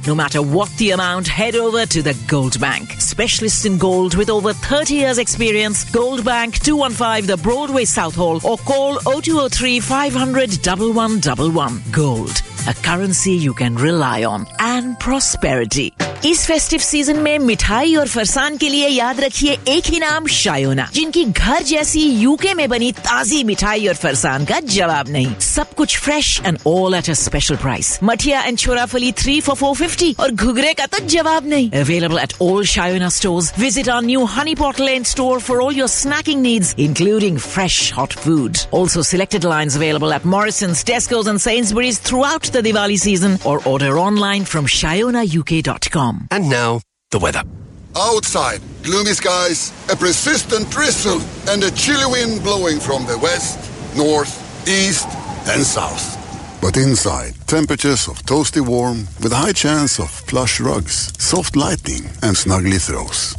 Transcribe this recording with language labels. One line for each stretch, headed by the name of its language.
English: No matter what the amount, head over to the Gold Bank. Specialists in gold with over 30 years experience. Gold Bank, 215 The Broadway South Hall, or call 0203 500 1111. Gold, a currency you can rely on, and prosperity.
Hindi: इस festive season में मिठाई और फरसान के लिए याद रखिए एक ही नाम, शायोना, जिनकी घर जैसी यूके में बनी ताजी मिठाई और फरसान का जवाब नहीं. सब कुछ
English: Fresh and all at a special price.
Hindi: Mathiya and छोराफली 3 for 450, और घुघरे का तो जवाब नहीं.
English: Available at all Shayona stores. Visit our new Honey Pot Lane store for all your snacking needs, including fresh hot food. Also selected lines available at Morrisons, Tescos and Sainsbury's through the Diwali season, और order online from shayonauk.com. And now, the weather. Outside, gloomy skies, a persistent drizzle, and a chilly wind blowing from the west, north, east, and south. But inside, temperatures of toasty warm, with a high chance of plush rugs, soft lighting, and snuggly throws.